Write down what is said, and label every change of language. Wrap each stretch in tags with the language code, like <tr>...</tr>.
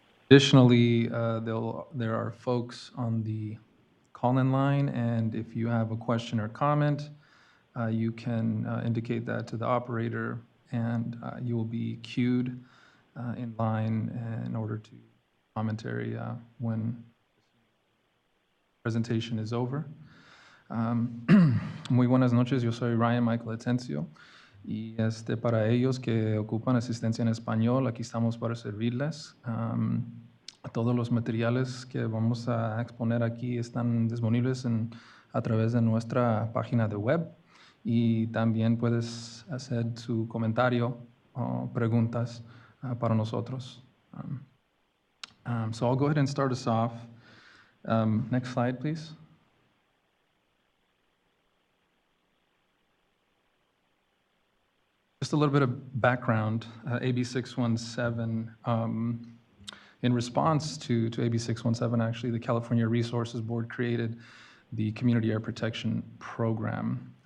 <en>Additionally, there are folks on the call-in line, and if you have a question or comment, you can indicate that to the operator, and you will be queued in line in order to commentary when the presentation is over.</en> <es>Muy buenas noches, yo soy Ryan Michael Atencio, y para ellos que ocupan asistencia en español, aquí estamos para servirles. Todos los materiales que vamos a exponer aquí están disponibles a través de nuestra página de web, y también puedes hacer su comentario o preguntas para nosotros.</es> <en>So I'll go ahead and start us off. Next slide, please. Just a little bit of background. AB 617, in response to AB 617, actually, the California Resources Board created the Community Air Protection Program.</en>